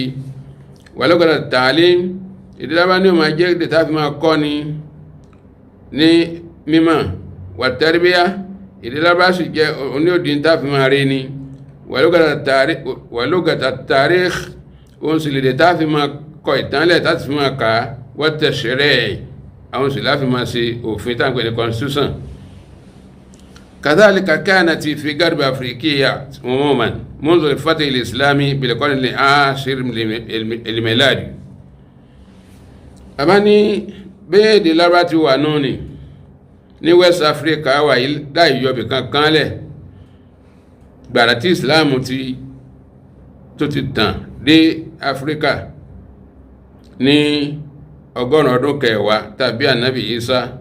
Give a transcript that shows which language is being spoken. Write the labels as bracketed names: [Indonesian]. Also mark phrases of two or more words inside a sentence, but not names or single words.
[Arabic] ولغة التعليم, [Yoruba] èdè Lárúbáwá ní ó máa jẹ́ èdè tá fi máa kọ́ ni ní mímọ̀. [Arabic] والتربية, [Yoruba] èdè Lárúbáwá sì jẹ́ oní òdì tá fi máa rí ni. [Arabic] ولغة التاريخ, [Yoruba] ó ń sì lè èdè tá fi máa kọ ìtànlẹ̀ tá fi máa kà á. [Arabic] والتشريع', [Yoruba] àwọn sì láfi máa ṣe òfin tá ń pè ní constitution. [Arabic] كذلك كانت في غرب أفريقيا عموما منذ الفتح الإسلامي بالقرن العاشر الميلادي. [Yoruba] àbá ní bẹ́ẹ̀ èdè Lárúbáwá ti wà náà ni ní West Africa wà yìí láì yọbì kankan lẹ̀, gbàrà tí Islam tó ti tàn dé Africa ní 100 ọdún kẹwàá tàbí ànábì Isa,